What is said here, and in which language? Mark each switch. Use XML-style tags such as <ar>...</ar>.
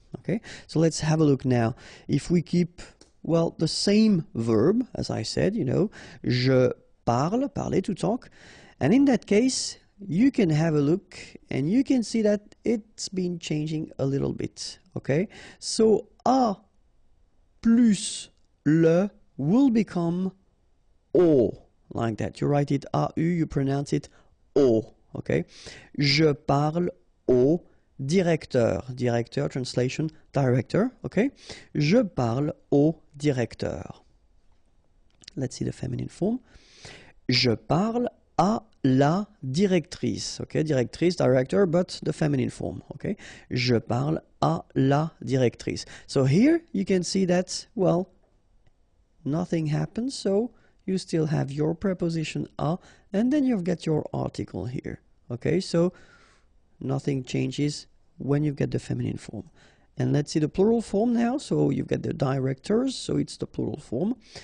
<en>Okay, so let's have a look now. If we keep, well, the same verb, as I said, you know,</en> <fr>je parle,</fr> <en>parler, to talk, and in that case you can have a look and you can see that it's been changing a little bit. Okay, so a plus le will become o, like that. You write it au, you pronounce it o.</en> <fr>Okay, je parle au directeur.</fr> <en>Directeur, translation, director. Okay,</en> <fr>je parle au directeur.</fr> <en>Let's see the feminine form.</en> <fr>Je parle à la directrice.</fr> <en>Okay, directrice, director, but the feminine form.</en> <fr>Okay, je parle à la directrice.</fr> <en>So here you can see that, well, nothing happens, so you still have your preposition à, and then you've got your article here. Okay, so nothing changes when you get the feminine form. And let's see the plural form now. So you've got the directors, so it's the plural form.</en>